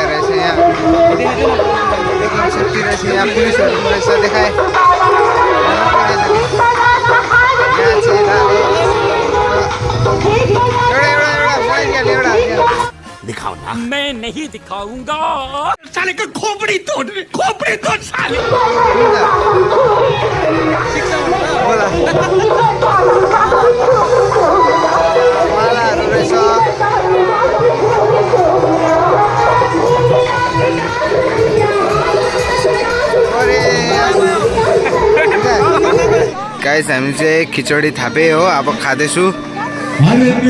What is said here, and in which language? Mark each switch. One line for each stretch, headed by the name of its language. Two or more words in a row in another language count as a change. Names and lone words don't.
Nepali: रहेछ यहाँ लेकिन सेफ्टी रहेछ यहाँ पुलिसहरू पनि रहेछ देखाए एउटा
Hindi: दिखाओ ना मैं नहीं दिखाऊंगा साले का खोपड़ी तोड़ साले
Nepali: मालाहरू रहेछ गाइस हामी चाहिँ खिचडी थापे हो अब खाँदैछु हर